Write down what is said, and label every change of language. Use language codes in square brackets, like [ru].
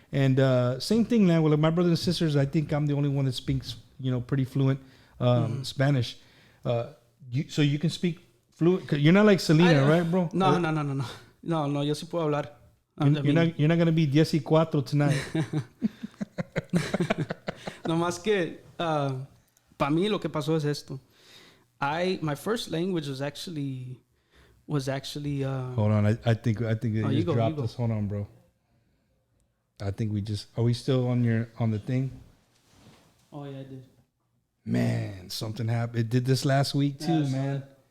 [en] And same thing now with my brothers and sisters. I think I'm the only one that speaks, pretty fluent Spanish. So you can speak fluent. 'Cause you're not like Selena, right, bro? [es] No, yo sí puedo hablar. [en] You're not going to be 14 tonight. [es] No más que, para mí lo que pasó es esto. [en] My first language was actually. Hold on, I think they just dropped us. Hold on, bro. I think are we still on the thing? Oh yeah, I did. Man, something happened. It did this last week too, man.